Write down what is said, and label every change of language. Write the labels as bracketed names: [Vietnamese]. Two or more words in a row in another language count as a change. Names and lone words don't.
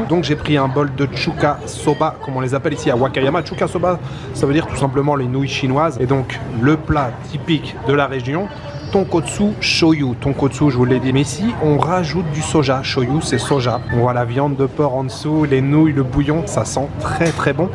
[French] Donc j'ai pris un bol de [Japanese] 中華そば, [French] comme on les appelle ici à Wakayama. [Japanese] 中華そば, [French] ça veut dire tout simplement les nouilles chinoises. Et donc le plat typique de la région, [Japanese] 豚骨醤油. [French] Tonkotsu, je vous l'ai dit, mais ici on rajoute du soja. Shoyu, c'est soja. On voit la viande de porc en dessous, les nouilles, le bouillon, ça sent très très bon.